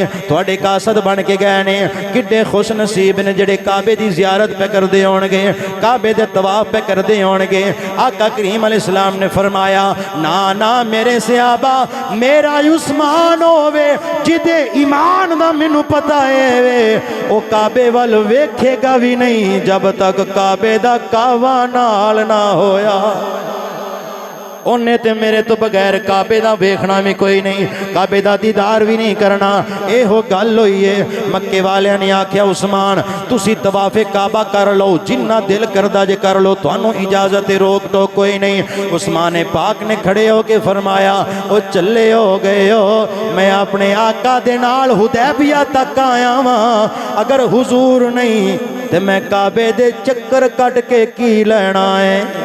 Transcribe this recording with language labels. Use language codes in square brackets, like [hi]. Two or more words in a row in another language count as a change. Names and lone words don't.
[pa] تواڈے قاصد بن کے گئے نے کڈے خوش نصیب نے جڑے کعبے دی زیارت پہ کردے ہون گے کعبے دے طواف پہ کردے ہون گے آقا کریم علیہ السلام نے فرمایا نا میرے صحابہ میرا عثمان ہووے جدے ایمان دا مینوں پتہ ہے وے او کعبے وال ویکھے گا بھی نہیں جب تک کعبے دا کعبہ نال نہ ہویا انہیں تے میرے تو بغیر کعبے دا ویکھنا بھی کوئی نہیں کعبے دا دیدار بھی نہیں کرنا اے ہو گل ہوئی ہے مکے والے نے آکھیا عثمان تسی طواف کعبہ کر لو جنہ دل کردا جے کر لو تانوں اجازت روک ٹوک کوئی نہیں عثمان پاک نے کھڑے ہو کے فرمایا او چلے ہو گئے ہو میں اپنے آقا دے نال حدیبیہ تک آیا ہاں اگر حضور نہیں تے میں کعبے دے چکر کٹ کے کی لینا ہے